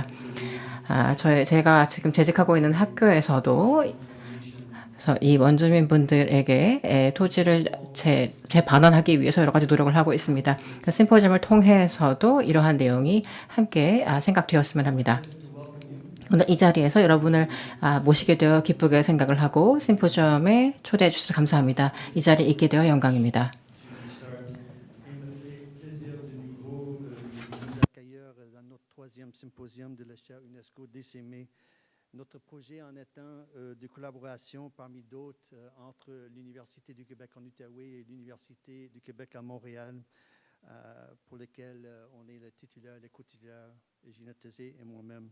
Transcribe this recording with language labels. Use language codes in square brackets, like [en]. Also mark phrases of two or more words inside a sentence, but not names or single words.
[ko] 제가 지금 재직하고 있는 학교에서도 그래서 이 원주민분들에게 토지를 재반환하기 위해서 여러 가지 노력을 하고 있습니다. 그 심포지엄을 통해서도 이러한 내용이 함께 생각되었으면 합니다. 오늘 이 자리에서 여러분을 모시게 되어 기쁘게 생각을 하고 심포지엄에 초대해 주셔서 감사합니다. 이 자리에 있게 되어 영광입니다. [fr] Notre projet en est un de collaboration parmi d'autres entre l'Université du Québec en Outaouais et l'Université du Québec à Montréal, pour lesquels on est le titulaire, les co-titulaires, Ginette Tézé et moi-même.